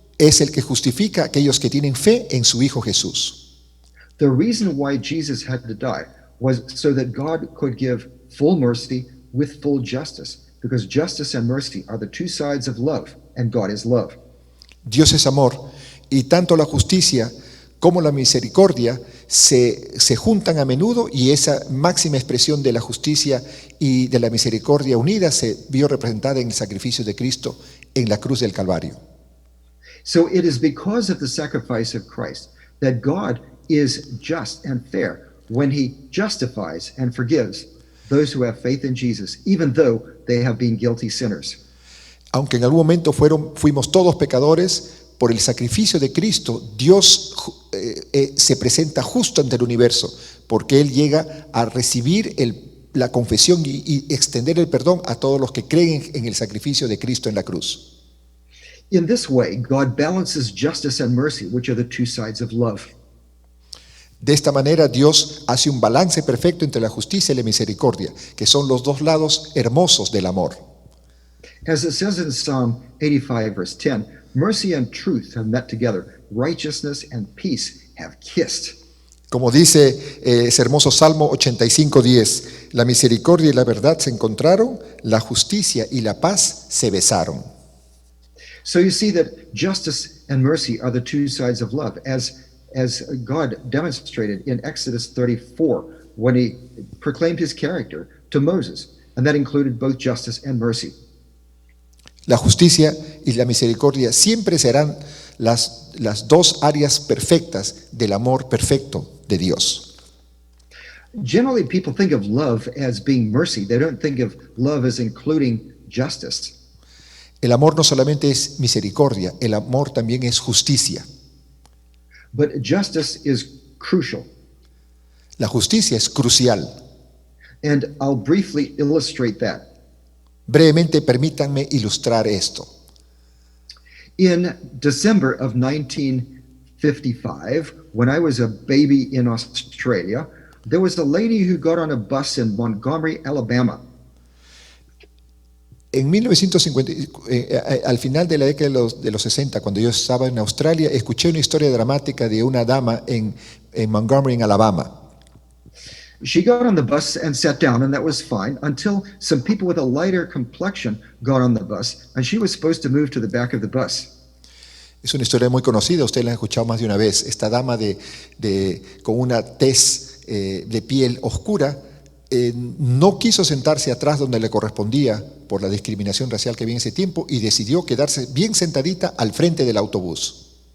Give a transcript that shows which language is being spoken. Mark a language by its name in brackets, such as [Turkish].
[Spanish] es el que justifica a aquellos que tienen fe en su Hijo Jesús. [English] The reason why Jesus had to die was so that God could give full mercy with full justice, because justice and mercy are the two sides of love, and God is love. [Spanish] Dios es amor y tanto la justicia como la misericordia se juntan a menudo, y esa máxima expresión de la justicia y de la misericordia unida se vio representada en el sacrificio de Cristo en la cruz del Calvario. [English] So it is because of the sacrifice of Christ that God is just and fair when he justifies and forgives those who have faith in Jesus, even though they have been guilty sinners. [Spanish] Aunque en algún momento fuimos todos pecadores, por el sacrificio de Cristo, Dios se presenta justo ante el universo, porque Él llega a recibir la confesión y extender el perdón a todos los que creen en el sacrificio de Cristo en la cruz. [English] In this way, God balances justice and mercy, which are the two sides of love. [Spanish] De esta manera, Dios hace un balance perfecto entre la justicia y la misericordia, que son los dos lados hermosos del amor. [English] As it says in Psalm 85, verse 10, mercy and truth have met together, righteousness and peace have kissed. [Spanish] Como dice ese hermoso Salmo 85:10, la misericordia y la verdad se encontraron, la justicia y la paz se besaron. [English] So you see that justice and mercy are the two sides of love, as God demonstrated in Exodus 34 when he proclaimed his character to Moses, and that included both justice and mercy. [Spanish] La justicia y la misericordia siempre serán las dos áreas perfectas del amor perfecto de Dios. [English] Generally, people think of love as being mercy. They don't think of love as including justice. [Spanish] El amor no solamente es misericordia, el amor también es justicia. [English] But justice is crucial. [Spanish] La justicia es crucial. [English] And I'll briefly illustrate that. [Spanish] Brevemente, permítanme ilustrar esto. [English] In December of 1955, when I was a baby in Australia, there was a lady who got on a bus in Montgomery, Alabama. [Spanish] En 1950, al final de la década de los 60, cuando yo estaba en Australia, escuché una historia dramática de una dama en Montgomery, en Alabama. [English] She got on the bus and sat down, and that was fine, until some people with a lighter complexion got on the bus, and she was supposed to move to the back of the bus. [Spanish] Es una historia muy conocida, ustedes la han escuchado más de una vez. Esta dama con una tez de piel oscura no quiso sentarse atrás donde le correspondía por la discriminación racial que había en ese tiempo, y decidió quedarse bien sentadita al frente del autobús.